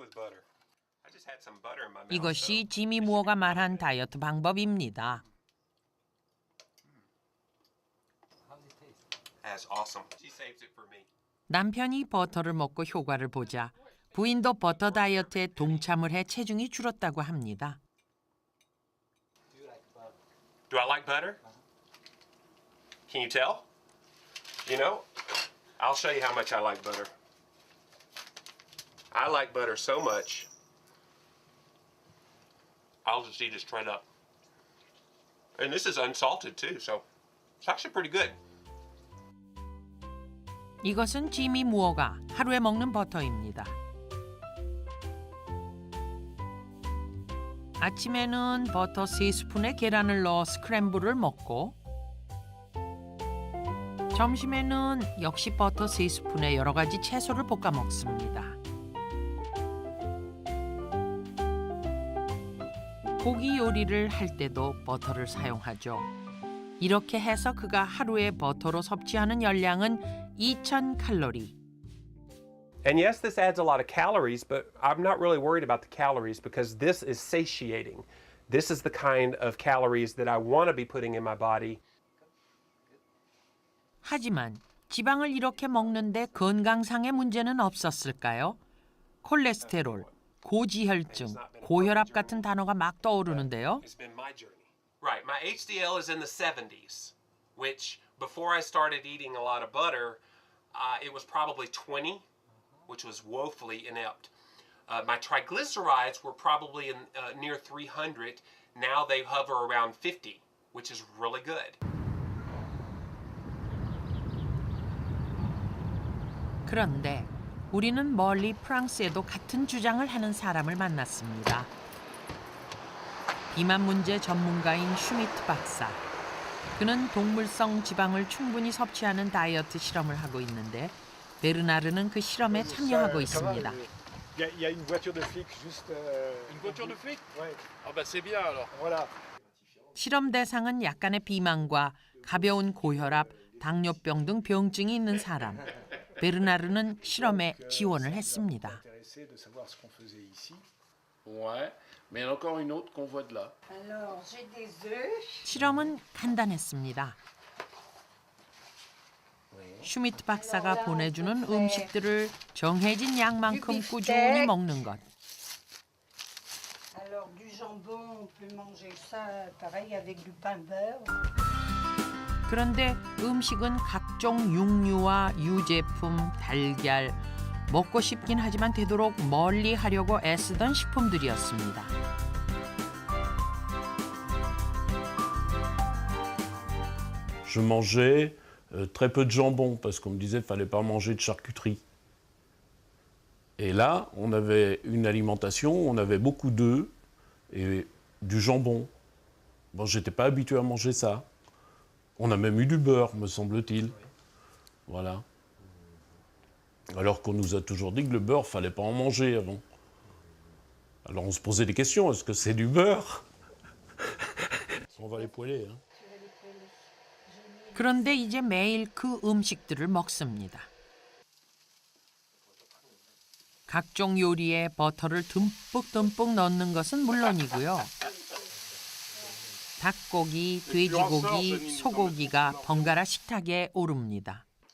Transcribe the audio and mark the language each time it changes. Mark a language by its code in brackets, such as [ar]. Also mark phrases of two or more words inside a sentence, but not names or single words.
[ko] 이것이 지미 무어가 말한 다이어트 방법입니다. 남편이 버터를 먹고 효과를 보자 부인도 버터 다이어트에 동참을 해 체중이 줄었다고 합니다. [en] Do I like butter? Can you tell? You know, I'll show you how much I like butter. I like butter so much. I'll just eat it straight up. And this is unsalted too, so it's actually pretty good. [ko] 이것은 지미 무어가 하루에 먹는 버터입니다. 아침에는 버터 3스푼에 계란을 넣어 스크램블을 먹고 점심에는 역시 버터 3스푼에 여러 가지 채소를 볶아 먹습니다. 고기 요리를 할 때도 버터를 사용하죠. 이렇게 해서 그가 하루에 버터로 섭취하는 열량은 2,000칼로리. [en] And yes, this adds a lot of calories, but I'm not really worried about the calories because this is satiating. This is the kind of calories that I want to be putting in my body. [ko] 하지만 지방을 이렇게 먹는데 건강상의 문제는 없었을까요? 콜레스테롤, 고지혈증, 고혈압 같은 단어가 막 떠오르는데요. [en] It's been my journey. Right, my HDL is in the 70s, which before I started eating a lot of butter, it was probably 20, which was woefully inept. My triglycerides were probably in near 300. Now they hover around 50, which is really good. [ko] 그런데 우리는 멀리 프랑스에도 같은 주장을 하는 사람을 만났습니다. 비만 문제 전문가인 슈미트 박사. 그는 동물성 지방을 충분히 섭취하는 다이어트 실험을 하고 있는데 베르나르는 그 실험에 참여하고 있습니다. [fr] Il y a une voiture de flic juste. Une voiture de flic? Ouais, Ah bah c'est bien alors. voilà. [ko] 실험 대상은 약간의 비만과 가벼운 고혈압, 당뇨병 등 병증이 있는 사람. 베르나르는 실험에 지원을 했습니다. [fr] Intéressé de savoir ce qu'on faisait ici. Ouais. Mais il y en a encore une autre qu'on voit de là. Alors, j'ai des œufs. [ko] 실험은 간단했습니다. 슈미트 박사가 보내주는 음식들을 정해진 양만큼 꾸준히 먹는 것. [fr] Alors, du jambon, on peut manger ça pareil avec du pain beurre. [ko] 그런데 음식은 각종 육류와 유제품, 달걀, 먹고 싶긴 하지만 되도록 멀리 하려고 애쓰던 식품들이었습니다. [fr] Je mangeais très peu de jambon parce qu'on me disait qu'il ne fallait pas manger de charcuterie. Et là, on avait une alimentation, on avait beaucoup d'œufs et du jambon. Bon, j'étais pas habitué à manger ça. On a même eu du beurre, me semble-t-il. Voilà. Alors qu'on nous a toujours dit que le beurre, fallait pas en manger avant. Alors on se posait des questions, est-ce que c'est du beurre? On va les poêler, hein. [ko] 그런데 이제 매일 그 음식들을 먹습니다. 각종 요리에 버터를 듬뿍듬뿍 넣는 것은 물론이고요. 닭고기, 돼지고기, 소고기가 번갈아 식탁에 오릅니다.